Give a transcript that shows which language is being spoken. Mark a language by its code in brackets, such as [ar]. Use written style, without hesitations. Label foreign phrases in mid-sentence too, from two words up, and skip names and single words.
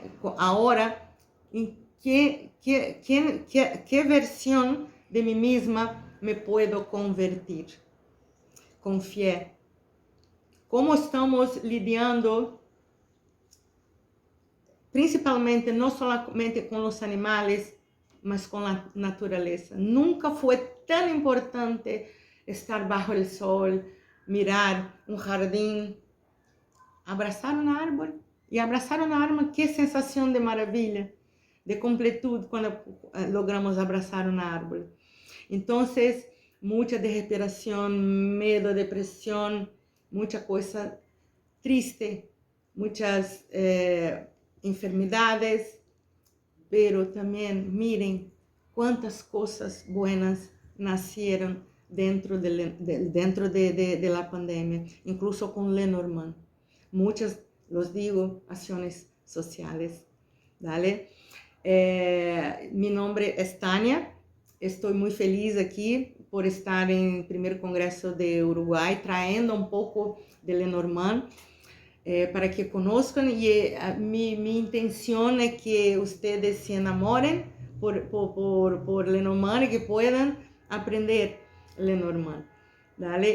[es] Ahora, ¿en qué versión de mí misma me puedo convertir? Con fe. ¿Cómo estamos lidiando, principalmente, no solamente con los animales, [pt] mas com a natureza. Nunca foi tão importante estar bajo o sol, mirar um jardim, abraçar uma árvore. E abraçar uma árvore, que sensação de maravilha, de completude quando logramos abraçar uma árvore. Então, muita desesperação, medo, depressão, muita coisa triste, muitas enfermidades, pero também miren quantas coisas buenas nasceram [es] dentro de la pandemia, [pt] incluso com Lenormand. Muitas, [es] los digo, [pt] ações sociais. [es] ¿Vale? Mi nombre es Tania. Estoy muy feliz aquí por estar en el primer congreso de Uruguay, trayendo un poco de Lenormand para que conozcan. Y mi intención es que ustedes se enamoren por Lenormand y que puedan aprender Lenormand, ¿vale?